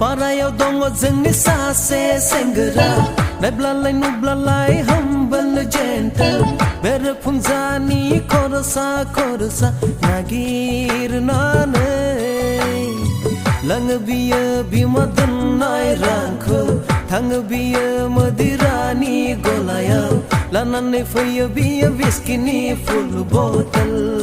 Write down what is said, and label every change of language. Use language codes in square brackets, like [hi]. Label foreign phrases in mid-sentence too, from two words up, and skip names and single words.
[brx] Parayaw dongo जोंनि सासे सेंग्रा नायब्लालाय नुब्लालाय [en] humble gentle [brx] बेरेफुंजानि खरसा नागिरनानै लाङो बियो बिमा दोननाय रांखौ थाङो बियो मदिरानि गलायाव लानानै फैयो बियो विस्किनि [en] full bottle